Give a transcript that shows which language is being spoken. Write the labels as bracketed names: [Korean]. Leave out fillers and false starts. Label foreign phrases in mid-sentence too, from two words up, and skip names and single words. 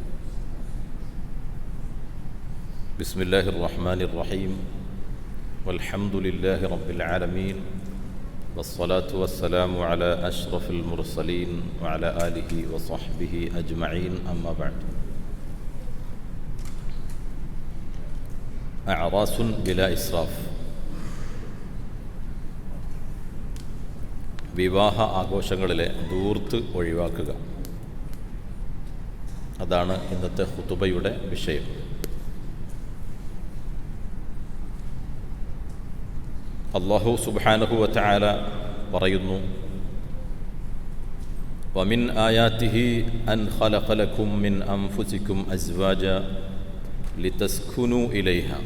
[Arabic] بسم الله الرحمن الرحيم والحمد لله رب العالمين والصلاة والسلام على أشرف المرسلين وعلى آله وصحبه أجمعين أما بعد. أعراس بلا إسراف. [Malayalam] വിവാഹ ആഘോഷങ്ങളിലെ ധൂർത്ത് ഒഴിവാക്കുക, അതാണ് ഇന്നത്തെ ഖുതുബയുടെ വിഷയം. [Arabic] الله سبحانه وتعالى പറയുന്നു, ومن آياته أن خلق لكم من أنفسكم أزواجا لتسكنوا إليها.